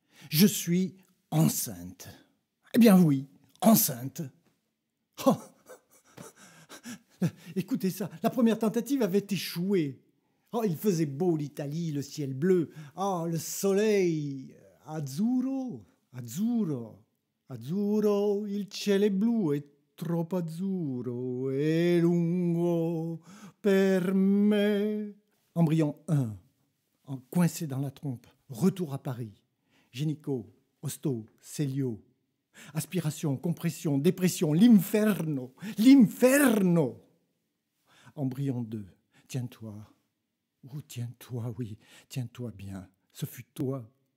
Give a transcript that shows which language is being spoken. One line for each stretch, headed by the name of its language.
French: Je suis enceinte. Eh bien oui, enceinte. Oh. Écoutez ça, la première tentative avait échoué. Oh, il faisait beau l'Italie, le ciel bleu. Oh, le soleil
Italian: azzurro, azzurro, azzurro, il cielo è blu, è troppo azzurro e lungo per me.
French: Embryon 1, coincé dans la trompe, retour à Paris. Génico, hosto, célio. Aspiration, compression, dépression,
Italian: l'inferno, l'inferno.
French: Embryon 2, tiens-toi. Oh, tiens-toi, oui, tiens-toi bien, ce fut toi.